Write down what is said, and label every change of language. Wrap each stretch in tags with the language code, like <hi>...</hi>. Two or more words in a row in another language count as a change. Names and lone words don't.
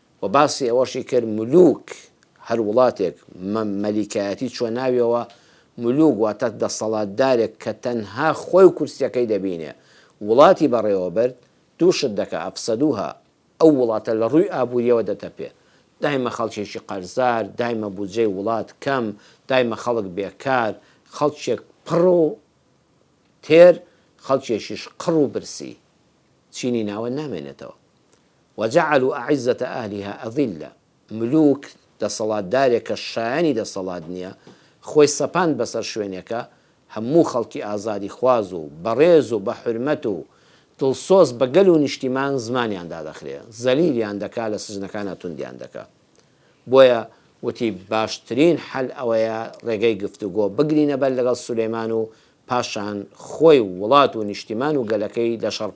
<ckb>و باسی ئەوەشی کرد ملوک هەر وڵاتێک مەلیکایەتی چوە ناویەوە ملوک واتە دەسەڵاتدارێک کە تەنها خۆی و کورسیەکەی دەبینێ وڵاتی بەڕێوە برد دووشت دەکە ئەفسەدوها ئەو وڵاتە لە ڕووی ئابوووریەوە دەتەپێ دایمە خەڵکێکی قەرزار دایمە بودجەی وڵات کەم دایمە خەڵک بێکار خەڵکێک پڕ و تێر خەڵکێکیش قڕ و برسی چینی ناوە نامێنێتەوە</ckb> <ar>وجعلوا أعزة أهلها أذلة</ar> <ckb>ملوک دەسەڵاتدارێک کە شایانی دەسەڵات نییە خۆی سەپاند بەسەر شوێنێکە هەموو خەڵکی ئازادی خواز و بەڕێز و بە حرمەت و دڵسۆز بە گەل و نیشتیمان زمانیاندا دەخرێ زەلیلیان دەکا لە سژنەکانە توندیان دەکا بۆیە وتی باشترین حەل ئەوەیە ڕێگەی گفتوگۆ بگرینە بەر لەگەڵ سولەیمان و پاشان خۆی وڵات و نیشتیمان و گەلەکەی لە شەڕ</ckb>